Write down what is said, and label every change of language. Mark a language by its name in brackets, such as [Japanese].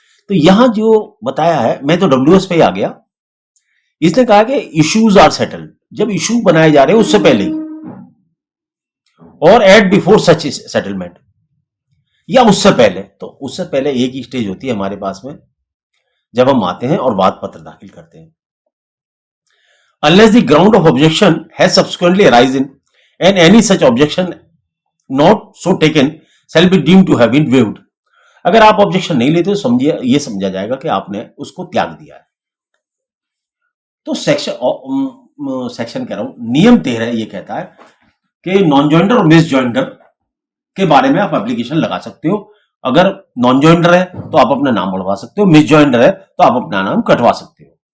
[Hindi] तो यहां जो बताया है, मैं तो WS पे ही आ गया। इसने कहा कि [English] issues are settled, [Hindi] जब इशू बनाए जा रहे हैं उससे पहले ही, और [English] at before such settlement, [Hindi] या उससे पहले। तो उससे पहले एक ही स्टेज होती है हमारे पास में, जब हम आते हैं और वाद पत्र दाखिल करते हैं। [English] Unless the ground of objection has subsequently arisen and any such objection not so taken shall be deemed to have been waived। [Hindi] अगर आप ऑब्जेक्शन नहीं लेते तो समझिए, ये समझा जाएगा कि आपने उसको त्याग दिया है। तो सेक्शन कह रहा हूं, नियम 13 ये कहता है कि नॉन जॉइंडर और मिस जॉइंडर के बारे में आप एप्लीकेशन लगा सकते हो। अगर नॉन जॉइंडर है तो आप अपना नाम बढ़वा सकते हो, मिस जॉइंडर है तो आप अपना नाम कटवा सकते हो।